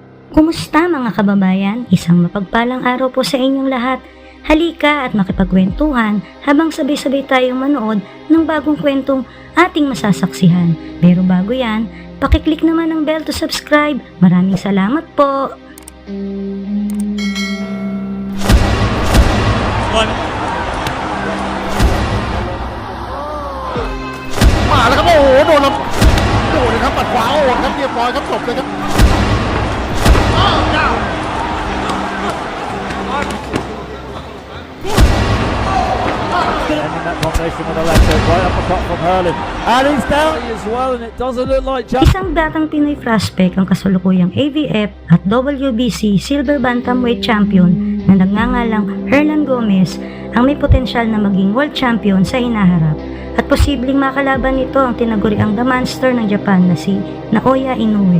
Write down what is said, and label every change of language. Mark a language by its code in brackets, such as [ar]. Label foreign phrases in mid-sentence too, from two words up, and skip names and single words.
[tl] Kumusta mga kababayan? Isang mapagpalang araw po sa inyong lahat. Halika at makipagkwentuhan habang sabay-sabay tayong manood ng bagong kwentong ating masasaksihan. Pero bago yan, pakiclick naman ang bell [en] to subscribe. [tl] Maraming salamat po! [th] มาแล้วครับโอ้โหโดนแล้วโดนเลยครับปัดขวาโอ้ครับเรียบร้อยครับจบเลยครับ [en] Ending that combination with the left hook right up the top from Hurling. And he's down as well, and it doesn't look like Jack. [tl] Isang datang Pinoy prospect ang kasalukuyang AVF at WBC Silver Bantamweight Champion na nagngangalang Hernan Gomez ang may potensyal na maging [en] world champion [tl] sa hinaharap at posibleng makalaban nito ang tinaguriang The Monster ng Japan na si Naoya Inoue.